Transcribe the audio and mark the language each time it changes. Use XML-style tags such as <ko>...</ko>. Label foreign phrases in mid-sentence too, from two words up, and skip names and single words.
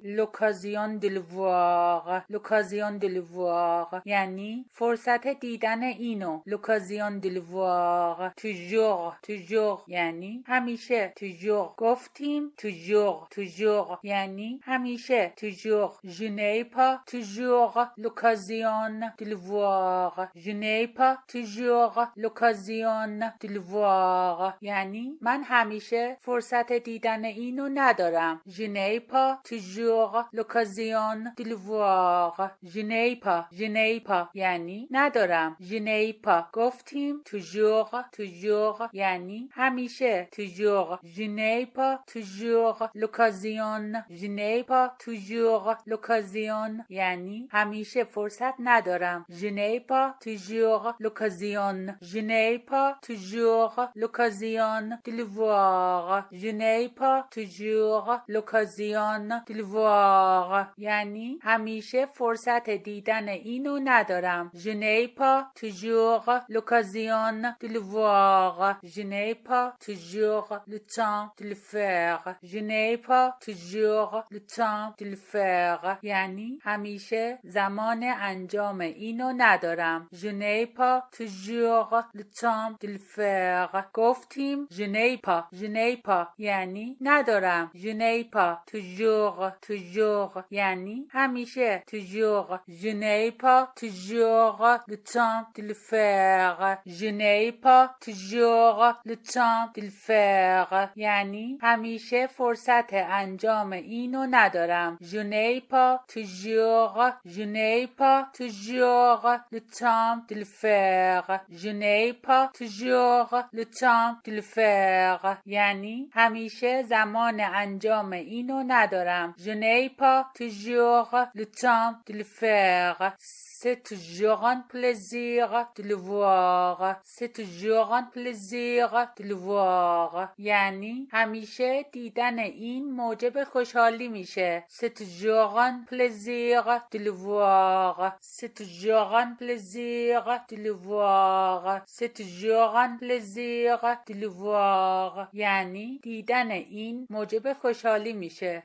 <fr>L'occasion de le voir. L'occasion de le voir</fr> <fa>یعنی فرصت دیدن اینو.</fa> <fr>L'occasion de le voir. toujours</fr> <fa>یعنی همیشه. toujours گفتیم toujours یعنی همیشه.</fa> <fr>toujours je n'ai pas toujours l'occasion de le voir. Je n'ai pas toujours l'occasion de le voir</fr> <fa>یعنی من همیشه فرصت دیدن اینو ندارم.</fa> <fr>Je n'ai pas toujours l'occasion de le voir. Je n'ai pas</fr> <fa>یعنی ندارم.</fa> <fr>Je n'ai pas گفتیم toujours</fr> <fa>یعنی همیشه.</fa> <fr>toujours je n'ai pas toujours l'occasion. Je n'ai pas toujours l'occasion</fr> <fa>یعنی همیشه فرصت ندارم.</fa> <fr>Je n'ai pas toujours l'occasion. Je n'ai pas toujours l'occasion de le voir. Je n'ai pas toujours l'occasion de le voir</fr> <fa>یعنی همیشه فرصت دیدن اینو ندارم.</fa> <fr>Je n'ai pas toujours l'occasion de le voir. Je n'ai pas toujours le temps de le faire. Je n'ai pas toujours le temps de le faire</fr> <fa>یعنی همیشه زمان انجام اینو ندارم.</fa> <fr>Je n'ai pas toujours le temps de le faire.</fr> <fa>گفتیم</fa> <fr>je n'ai pas</fr> <fa>یعنی ندارم.</fa> <fr>Je n'ai pas toujours</fr> <fa>یعنی همیشه.</fa> <fr>toujours je n'ai pas toujours le temps de le faire. Je n'ai pas toujours le temps de le faire</fr> <fa>یعنی همیشه فرصت انجام اینو ندارم.</fa> <fr>Je n'ai pas toujours le temps de le faire. Je n'ai pas toujours le temps de le faire</fr> <fa>یعنی همیشه زمان انجام اینو ندارم.</fa> <fr>Je n'ai pas toujours le temps de le faire. C'est toujours un plaisir de le voir. C'est toujours un plaisir de le voir</fr> <fa>یعنی همیشه دیدن این موجب خوشحالی میشه.</fa> <fr>C'est toujours un plaisir de le voir. C'est toujours un plaisir de le voir. C'est toujours un plaisir de le voir</fr> <fa>یعنی دیدن این موجب خوشحالی میشه.</fa>